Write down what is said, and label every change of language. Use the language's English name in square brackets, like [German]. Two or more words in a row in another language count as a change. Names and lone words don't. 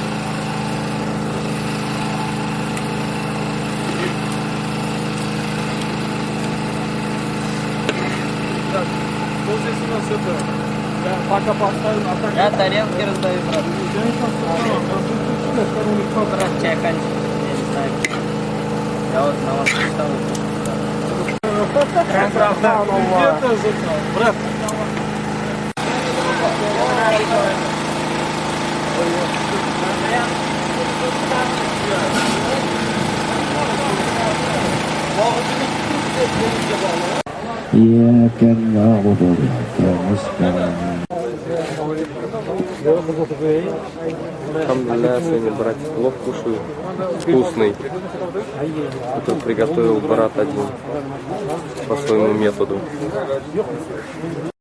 [Russian] Пока поставим, а так... Я тарелки раздаю, брат. Брат, чай кончится. Я не знаю. Я вот на вас представлю. Брат. [Arabic] إياك نعبد وإياك نستعين. الحمد لله, [Russian] сегодня братья плов кушают. Вкусный. Это приготовил брат один по своему методу.